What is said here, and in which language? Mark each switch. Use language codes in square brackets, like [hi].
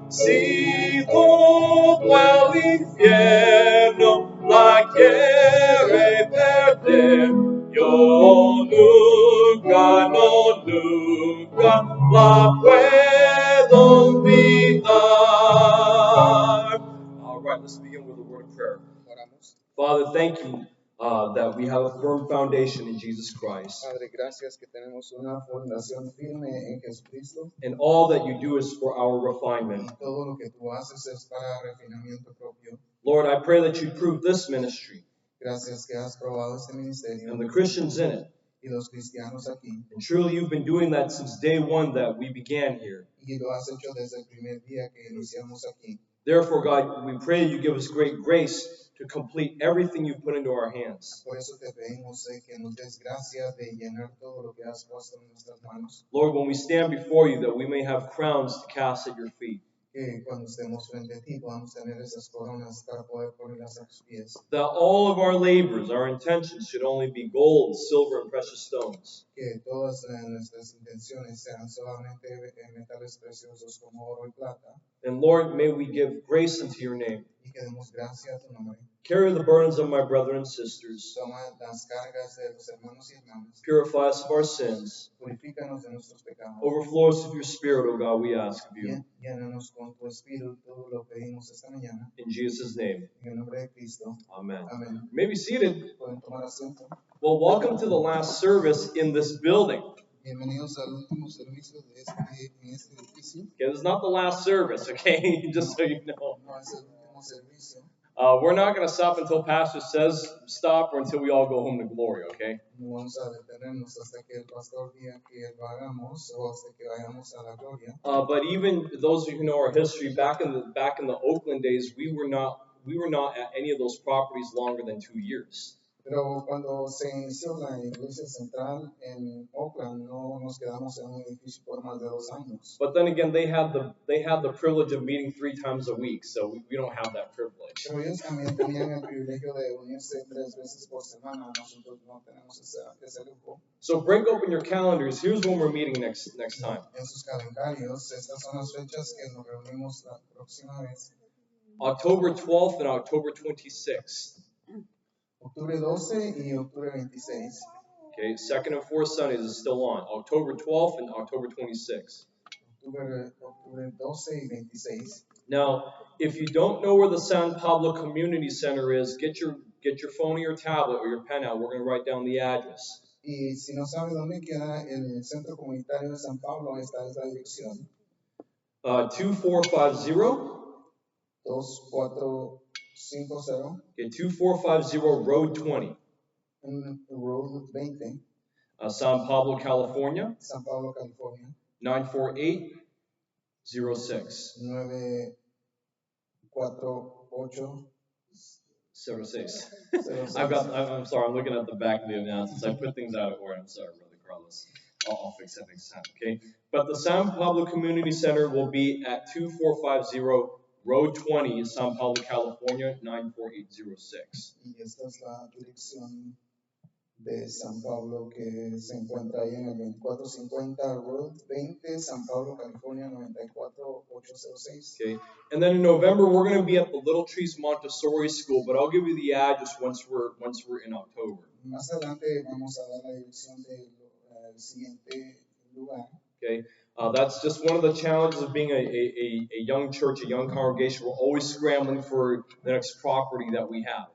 [es] Si todo el infierno la quiere perder, yo nunca, no, nunca la puedo olvidar. [en] All right, let's begin with a word of prayer. Father, thank you that we have a firm foundation in Jesus Christ. [es] Padre, gracias que tenemos una fundación firme en Jesucristo. [en] And all that you do is for our refinement. [es] Todo lo que tú haces es para refinamiento propio. [en] Lord, I pray that you prove this ministry [es] Gracias que has probado este ministerio [en] and the Christians in it. [es] y los cristianos aquí. [en] And truly, you've been doing that since day one that we began here. [es] Y lo has hecho desde el primer día que iniciamos aquí. [en] Therefore, God, we pray you give us great grace to complete everything you've put into our hands. [es] Por eso te pedimos que nos des gracia de llenar todo lo que has puesto en nuestras manos. [en] Lord, when we stand before you, that we may have crowns to cast at your feet. [es] Que cuando estemos frente a ti podamos tener esas coronas para poder ponerlas a tus pies. [en] That all of our labors, our intentions should only be gold, silver, and precious stones. [es] Que todas nuestras intenciones sean solamente metales preciosos como oro y plata. [en] And Lord, may we give grace unto your name. [es] Y que demos gracia a tu nombre. [en] Carry the burdens of my brothers and sisters. [es] Toma las cargas de los hermanos y hermanas. [en] Purify us of our sins. [es] Purifícanos de nuestros pecados. [en] Overflow us with your Spirit, O God, we ask of you. [es] Llénanos con tu espíritu, lo pedimos esta mañana. [en] In Jesus' name. [es] En el nombre de Cristo. [en] Amen. [es] Amén. [en] You may be seated. [es] Pueden tomar asiento. [en] Well, welcome to the last service in this building. [es] Bienvenidos al último servicio de en este edificio. [en] Okay, this is not the last service, okay? Just so you know. [es] No es el último servicio. [en] We're not going to stop until Pastor says stop or until we all go home to glory, okay? [es] No vamos a detenernos hasta que el pastor diga que lo hagamos o hasta que vayamos a la gloria. [en] But even those of you who know our history, back in the Oakland days, we were not at any of those properties longer than 2 years. [es] Pero cuando se inició la iglesia central en Oakland, no nos quedamos en un edificio por más de 2 años. [en] But then again, they had the privilege of meeting 3 times a week, so we don't have that privilege. [es] Pero ellos también tenían el privilegio de unirse 3 veces por semana. Nosotros no tenemos ese lujo. [en] So break open your calendars. Here's when we're meeting next time. [es] En sus calendarios, estas son las fechas que nos reunimos la próxima vez. [en] October 12th and October 26th. [es] Octubre 12 y octubre 26. [en] Okay, second and fourth Sundays is still on. October 12th and October 26th. [es] Octubre 12 y 26. [en] Now, if you don't know where the San Pablo Community Center is, get your phone or your tablet or your pen out. We're going to write down the address. [es] Y si no sabe dónde queda el Centro Comunitario de San Pablo, esta es la dirección. [en] 2450. [es] 2450. [en] Okay, 2450 Road 20. [es] Road 20. [en] San Pablo, California. [es] San Pablo, California. [en] 94806. [es] 94806. [en] I'm sorry, I'm looking at the back of the announcements. I put things out of order. I'm sorry, Brother Carlos. I'll fix that next time, okay? But the San Pablo Community Center will be at 2450 Road 20, San Pablo, California, 94806. [es] Y esta es la dirección de San Pablo que se encuentra ahí en el 2450 Road 20, San Pablo, California, 94806. [en] Okay, and then in November we're going to be at the Little Trees Montessori School, but I'll give you the address once we're in October. [es] Más adelante vamos a dar la dirección del siguiente lugar. [en] Okay, that's just one of the challenges of being a young church, a young congregation. We're always scrambling for the next property that we have.